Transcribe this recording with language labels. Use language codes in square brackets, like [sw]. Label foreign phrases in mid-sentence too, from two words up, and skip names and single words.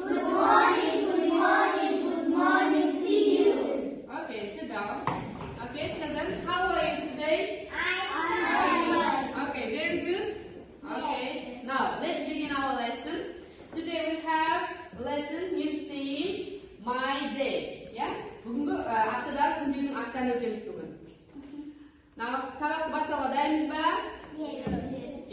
[en] Good morning, good morning, good morning to you. Okay, sit down. Okay, children, how are you today? I'm fine. Okay, very good. Okay, now let's begin our lesson. Today we have lesson new theme, my day. Yeah? [kk] бүгінгі аптадағы күндердің аттарын өтеміз бүгін. Now, сабақты бастауға дайынбыз ба? [en] Yes.